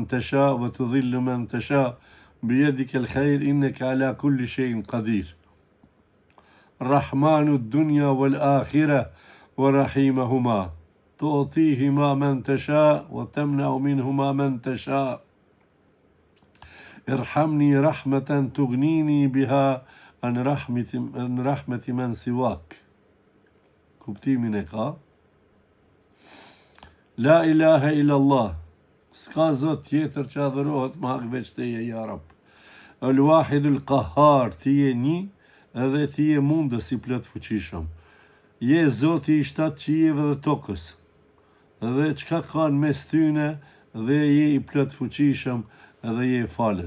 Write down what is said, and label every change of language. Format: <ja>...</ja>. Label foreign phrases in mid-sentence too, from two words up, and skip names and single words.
<ar>تشاء وتذل من تشاء بيدك الخير إنك على كل شيء قدير الرحمن الدنيا والآخرة ورحيمهما تعطيهما من تشاء وتمنع منهما من تشاء ارحمني رحمة تغنيني بها عن رحمة من سواك</ar> <sq>kuptimin e ka</sq> <ar>لا إله إلا الله</ar> <sq>s'ka zot tjetër që adhurohet më hak veç teje ja</sq> <ar>رب الواحد القهار</ar> <sq>ti je një edhe ti je mundës i plot fuqishëm je zoti i shtatë qijeve dhe tokës dhe çka ka në mes tyne dhe je i plot fuqishëm dhe je falës.</sq>